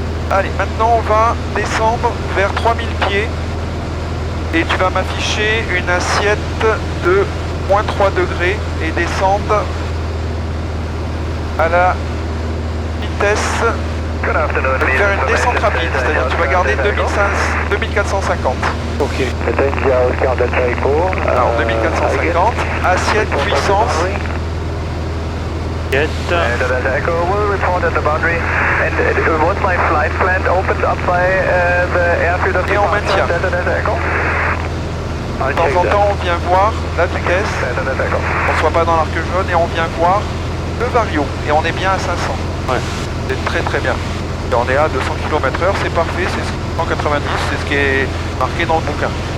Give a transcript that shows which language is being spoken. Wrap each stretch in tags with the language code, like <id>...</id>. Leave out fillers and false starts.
<fr>Allez, maintenant on va descendre vers 3000 pieds. Et tu vas m'afficher une assiette de moins 3 degrés et descendre à la vitesse de faire une descente rapide, c'est-à-dire tu vas garder 2450. Ok. Alors 2450, assiette puissance. Assiette.</fr> <en>Echo will report at the boundary. And was my flight plan opened up by the airfield of</en> <fr>Et on maintient. De temps en temps, on vient voir la vitesse, on ne soit pas dans l'arc jaune, et on vient voir le vario. Et on est bien à 500. Ouais. C'est très très bien. Et on est à 200 km/h, c'est parfait, c'est 190, c'est ce qui est marqué dans le bouquin.</fr>